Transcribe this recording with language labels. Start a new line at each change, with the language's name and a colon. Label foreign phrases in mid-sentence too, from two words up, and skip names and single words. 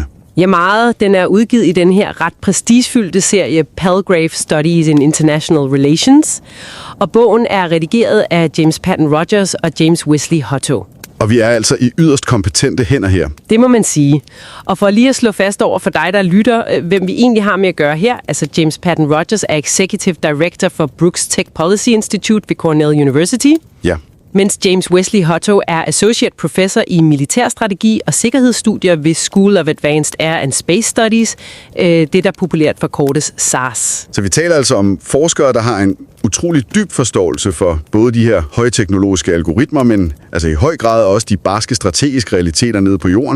Danish: Ja, meget. Den er udgivet i den her ret prestigefyldte serie Palgrave Studies in International Relations. Og bogen er redigeret af James Patton Rogers og James Wesley Hutto. Og vi er altså i yderst kompetente hænder her. Det må man sige. Og for lige at slå fast over for dig, der lytter, hvem vi egentlig har med at gøre her, altså James Patton Rogers er
English: Executive Director
Danish: for Brooks Tech Policy Institute ved Cornell University. Ja. Mens James Wesley Hutto er
English: Associate Professor
Danish: i militærstrategi og sikkerhedsstudier ved School of Advanced Air and Space Studies, det der populært forkortes SARS. Så vi taler altså om forskere, der har en utrolig dyb forståelse for både de her højteknologiske algoritmer, men altså i høj grad også de barske strategiske realiteter nede på jorden.